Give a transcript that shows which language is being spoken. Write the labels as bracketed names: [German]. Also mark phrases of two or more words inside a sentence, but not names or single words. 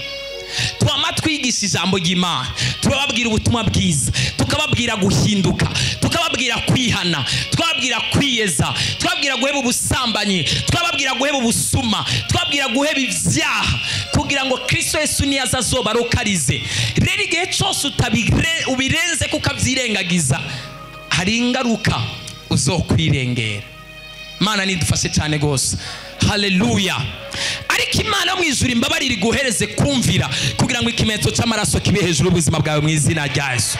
[Rundi] Twama twigisha ijambo ry'Imana, turababwira ubutumwa bwiza, tukababwira guhinduka, tukababwira kwihana, tukababwira kwiyeza, tukababwira guheba ubusambanyi, tukababwira guheba ubusuma, tukababwira guheba ibyaha, kugira ngo Kristo Yesu niyaza azoba arokarize. Rero igihe cyose ubirenze kukabyirengagiza, hari ingaruka uzokwirengera. Mana nidufashe cyane gose. Haleluya. Ariko Imana mu ijuru imbabarire iguhereze kumvira kugira ngo ikimenyetso cy'amaraso kibe hejuru y'ubuzima bwawe mu izina rya Yesu.